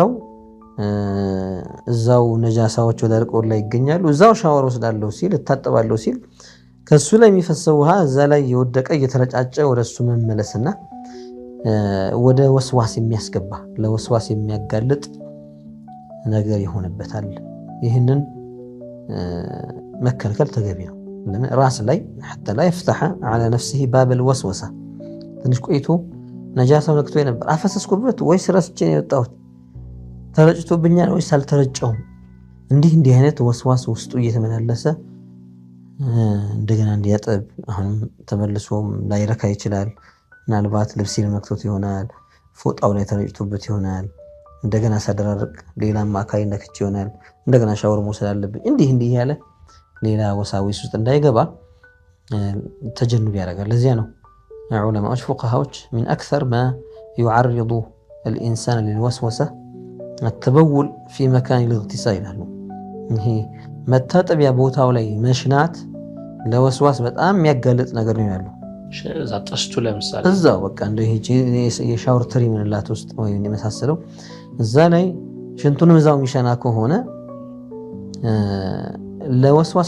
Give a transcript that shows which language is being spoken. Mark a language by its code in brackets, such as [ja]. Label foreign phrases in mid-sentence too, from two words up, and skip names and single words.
[am] እዛው ነጃሳዎች ወዳልቆ ላይ ይገኛሉ። እዛው ሻወር ወስዳለሁ ሲል እታጠባለሁ ሲል ከሱ ላይ የሚፈሰው ውሃ እዛ ላይ የወደቀ እየተረጫጨ ወደሱ መመለስና ወደ ወስዋስ የሚያስገባ ለወስዋስ የሚያጋልጥ ነገር ይሆንበታል። ይህንን መከልከል ተገቢ ነው። ለምን ራስ ላይ [ar] حتى لا يفتح على نفسه باب الوسوسه [am] ትንሽ ቆይቶ ነጃሳው ነክቶ ነበር አፈሰስኩበት ወይስ ረስቼ ነው የወጣሁት ተረጭቶብኛል ወይስ አልተረጨውም እንዲህ አይነት ወስዋስ ውስጡ እየተመላለሰ እንደገና እንዲያጠብ አሁን ተመልሶም ላይረካ ይችላል። ምናልባት ልብስን ነክቶት ይሆናል፣ ፎጣው ላይ ተረጭቶበት ይሆናል፣ እንደገና ሳደራርቅ ሌላም አካይ ነክቼ ይሆናል፣ እንደገና ሻወር መውሰድ አለብኝ እንዲህ ያለ ሌላ ወሳዊስ ውስጥ እንዳይገባ ተጀንብ ያደርጋል። ለዚያ ነው ዑለማዎች ፉቃሃዎች [ar] من اكثر ما يعرض الانسان للوسوسه التبول في مكان الاغتسال [am] ይላሉ። ይሄ መታጠቢያ ቦታው ላይ መሽናት ለወስዋስ በጣም የሚያጋልጥ ነገር ነው ያለው። እዛ ጠስቱ ለምሳሌ እዛው በቃ እንደው ይሄ የሻወር ትሪ ምንላት ውስጥ ወይ የመሳሰለው እዛ ላይ ሽንቱንም እዛው የሚሸና ከሆነ ለወስዋስ